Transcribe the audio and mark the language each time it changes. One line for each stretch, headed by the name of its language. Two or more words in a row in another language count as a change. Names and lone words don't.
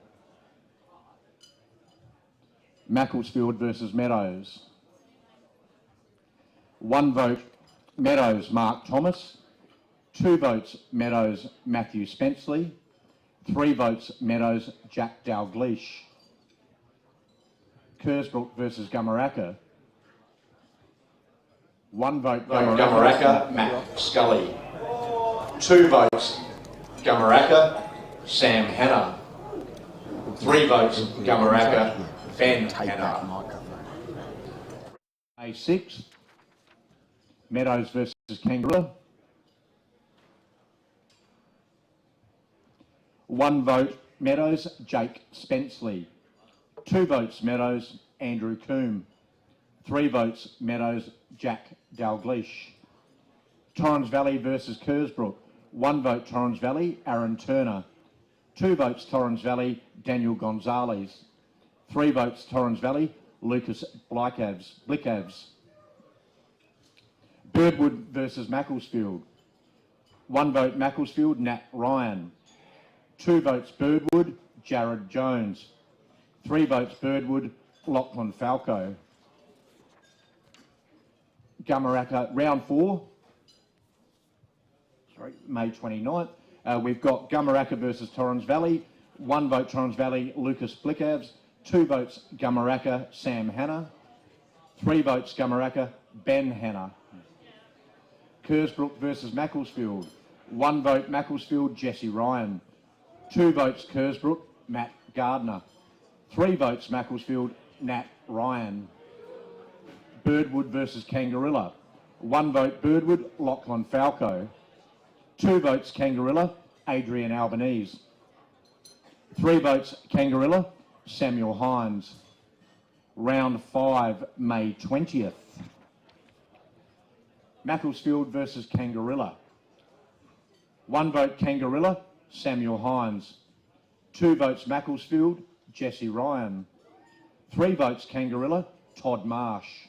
English: Macclesfield versus Meadows. 1 vote Meadows, Mark Thomas. 2 votes Meadows, Matthew Spenceley. 3 votes Meadows, Jack Dalglish. Kersbrook versus Gummaraka. 1 vote Gummaraka, Matt Scully. 2 votes Gummaraka, Sam Hanna. 3 votes Gummaraka, Ben Hanna. A6, Meadows versus Kangaroo. 1 vote Meadows, Jake Spenceley. 2 votes Meadows, Andrew Coombe. 3 votes Meadows, Jack Dalgleish. Torrens Valley versus Kersbrook. 1 vote Torrens Valley, Aaron Turner. 2 votes Torrens Valley, Daniel Gonzalez. 3 votes Torrens Valley, Lucas Blickavs. Birdwood versus Macclesfield. 1 vote Macclesfield, Nat Ryan. 2 votes Birdwood, Jared Jones. 3 votes Birdwood, Lachlan Falco. Gummaraka, round 4. May 29th. We've got Gummaraka versus Torrens Valley. 1 vote Torrens Valley, Lucas Blickavs. 2 votes Gummaraka, Sam Hanna. 3 votes Gummaraka, Ben Hanna. Kersbrook versus Macclesfield. 1 vote Macclesfield, Jesse Ryan. 2 votes Kersbrook, Matt Gardner. 3 votes Macclesfield, Nat Ryan. Birdwood versus Kangarilla. 1 vote Birdwood, Lachlan Falco. 2 votes Kangarilla, Adrian Albanese. 3 votes Kangarilla, Samuel Hines. Round 5, May 20th. Macclesfield versus Kangarilla. 1 vote Kangarilla, Samuel Hines. 2 votes Macclesfield, Jesse Ryan. 3 votes Kangarilla, Todd Marsh.